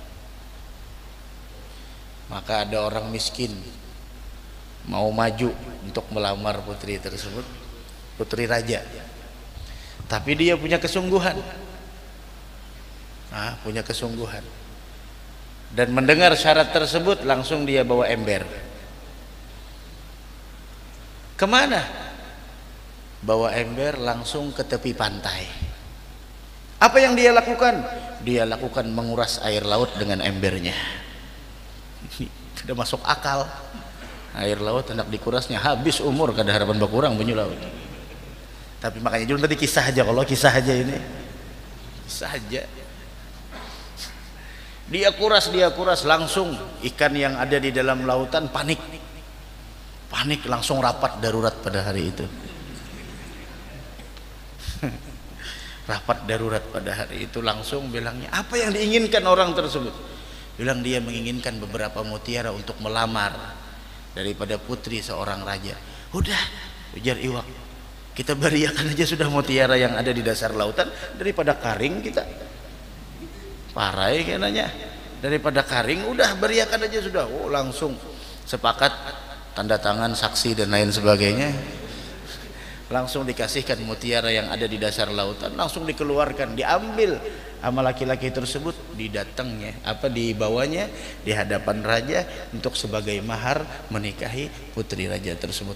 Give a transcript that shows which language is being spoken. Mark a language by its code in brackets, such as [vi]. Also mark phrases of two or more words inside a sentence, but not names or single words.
[id] Maka ada orang miskin mau maju untuk melamar putri tersebut, putri raja, tapi dia punya kesungguhan, dan mendengar syarat tersebut langsung dia bawa ember. Kemana? Bawa ember langsung ke tepi pantai. Apa yang dia lakukan? Dia lakukan menguras air laut dengan embernya. Tidak masuk akal. [bjn] Air laut hendak dikurasnya, habis umur kada harapan bakurang banyu laut. [id] Tapi makanya dulu tadi kisah aja, kalau kisah aja ini, kisah aja. Dia kuras langsung ikan yang ada di dalam lautan panik, langsung rapat darurat pada hari itu. Rapat darurat pada hari itu, langsung bilangnya apa yang diinginkan orang tersebut. Bilang dia menginginkan beberapa mutiara untuk melamar daripada putri seorang raja. [bjn] Udah, ujar iwak, kita beriakan aja sudah [id] mutiara yang ada di dasar lautan [bjn] daripada karing kita. Parai kayaknya, daripada karing udah beriakan aja sudah. Oh, [id] langsung sepakat, tanda tangan, saksi dan lain sebagainya. Langsung dikasihkan mutiara yang ada di dasar lautan, langsung dikeluarkan, diambil sama laki-laki tersebut, dibawanya di hadapan raja untuk sebagai mahar menikahi putri raja tersebut.